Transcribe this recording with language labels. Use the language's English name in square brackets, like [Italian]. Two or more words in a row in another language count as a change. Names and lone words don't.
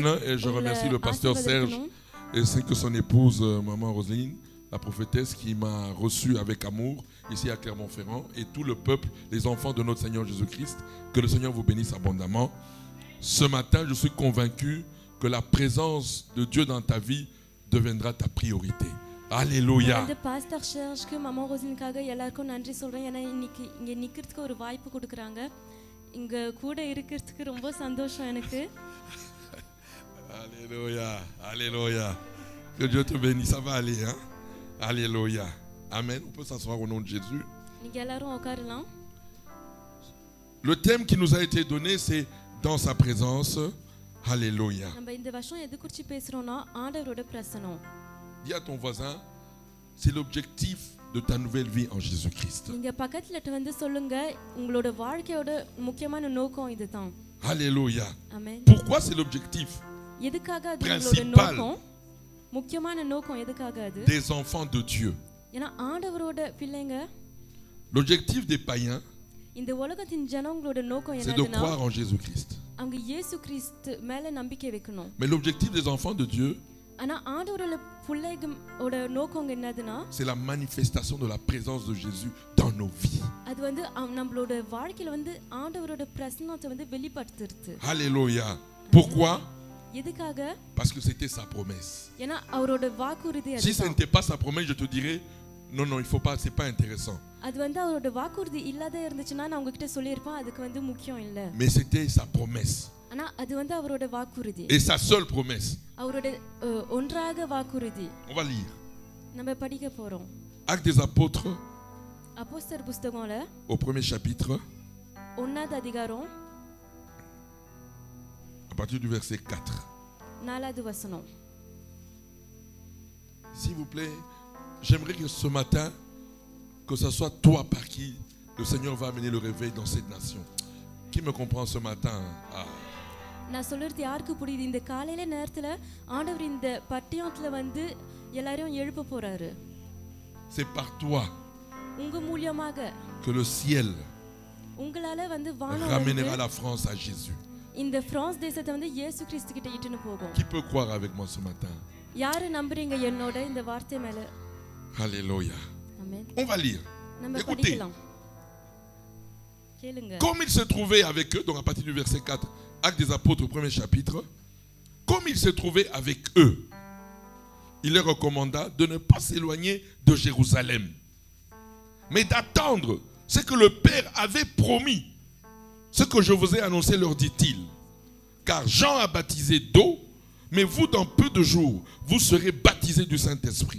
[French] Et je remercie le pasteur Serge ainsi que son épouse, maman Roselyne, la prophétesse qui m'a reçu avec amour ici à Clermont-Ferrand, et tout le peuple, les enfants de notre Seigneur Jésus-Christ. Que le Seigneur vous bénisse abondamment. Ce matin, je suis convaincu que la présence de Dieu dans ta vie deviendra ta priorité. Alléluia. [Tamil] இந்த பாஸ்டர் சர்ச்க்கு மாமா ரோசினுக்காக எல்லாருக்கும் நன்றி சொல்றேன். ஏன்னா இன்னைக்கு இங்க நிக்கிறதுக்கு ஒரு வாய்ப்பு கொடுக்கறாங்க. இங்க கூட இருக்கிறதுக்கு ரொம்ப சந்தோஷம் எனக்கு. [French] Alléluia. Alléluia. Que Dieu te bénisse. Ça va aller, hein? Alléluia. Amen. On peut s'asseoir au nom de Jésus. [Tamil] நீங்க எல்லாரும் உட்காரலாம். [French] Le thème qui nous a été donné, c'est dans sa présence. Alléluia. [Tamil] நம்ம இந்த வருஷம் எது குறித்து பேசுறோம்னா ஆண்டவரோட பிரசன்னம். [French] Dis à ton voisin, c'est l'objectif de ta nouvelle vie en Jésus-Christ. [Tamil] நீங்க பக்கத்துல வந்து சொல்லுங்க உங்களோட வாழ்க்கையோட முக்கியமான நோக்கம் இதுதான். [French] Alléluia. Amen. Pourquoi c'est l'objectif [Tamil] எதுக்காக அது உங்களோட [French] principal [Tamil] நோக்கம்? முக்கியமான நோக்கம் எதுக்காக அது? [French] des enfants de Dieu? [Tamil] ஏன்னா ஆண்டவரோட பிள்ளைங்க. [French] L'objectif des païens, [Tamil] இந்த உலகத்தின் ஜனங்களோட நோக்கம் [French] c'est de [Tamil] என்னதுன்னா [French] croire en Jésus-Christ. [Tamil] அவங்க இயேசு கிறிஸ்து மேல நம்பிக்கை வைக்கணும். [French] Mais l'objectif des enfants de Dieu, [Tamil] ஆனா ஆண்டவரோட பிள்ளைகளோட நோக்கம் என்னதுன்னா [French] c'est la manifestation de la présence de Jésus dans nos vies. [Tamil] அது வந்து நம்மளோட வாழ்க்கையில வந்து ஆண்டவரோட பிரசன்னத்தை வந்து வெளிப்படுத்துறது. [French] Alléluia. Pourquoi? [Tamil] எதுக்காக? [French] Parce que c'était sa promesse. [Tamil] ஏன்னா அவரோட வாக்குறுதி [French] Si ce [Tamil] அதுதான். [French] n'était pas sa promesse, je te dirais non, non, il faut pas, c'est pas intéressant. [Tamil] அது வந்து அவரோட வாக்குறுதி இல்லாத இருந்துச்சுன்னா நான் உங்ககிட்ட சொல்லியிருப்பேன் அதுக்கு வந்து முக்கியம் இல்ல. [French] Mais c'était sa promesse. [Tamil] ஆனா அது வந்து அவரோட வாக்குறுதி. [French] Et sa seule promesse. [Tamil] அவரோட ஒன்றாக வாக்குறுதி. [French] On va lire. [Tamil] நம்ம படிக்க போறோம். [French] Actes des apôtres [Tamil] அப்போஸ்தலர் புத்தகம்ல [French] au premier chapitre, [Tamil] 1வது அதிகாரம் [French] à partir du verset 4. [Tamil] 4வது வசனம். [French] S'il vous plaît, j'aimerais que ce matin, que ce soit toi par qui le Seigneur va amener le réveil dans cette nation. Qui me comprend ce matin? [Tamil] நான் சொல்றது யாருக்கு புரியுது? இந்த காலையில நேரத்துல ஆண்டவர் இந்த பட்டியத்துல வந்து எல்லாரையும் எழுப்ப போறாரு. [French] C'est par toi [Tamil] உங்க மூலமாக [French] que le ciel [Tamil] உங்களால வந்து வானம் [French] ramènera la France à Jésus. [Tamil] இந்த பிரான்ஸ் தேசத்தை வந்து இயேசு கிறிஸ்து கிட்ட இட்டுன்னு போகும். [French] Qui peut croire avec moi ce matin? [Tamil] யாரு நம்புறீங்க என்னோட இந்த வார்த்தை மேல? [French] Alléluia. [Tamil] ஆமென். [French] On va lire. [Tamil] நம்ம [French] Écoutez. [Tamil] படிக்கலாம். கேளுங்க. [French] Comme il se trouvait avec eux, donc à partir du verset 4, Actes des apôtres au premier chapitre, comme il se trouvait avec eux, il leur recommanda de ne pas s'éloigner de Jérusalem, mais d'attendre ce que le Père avait promis. Ce que je vous ai annoncé, leur dit-il. Car Jean a baptisé d'eau, mais vous, dans peu de jours, vous serez baptisés du Saint-Esprit.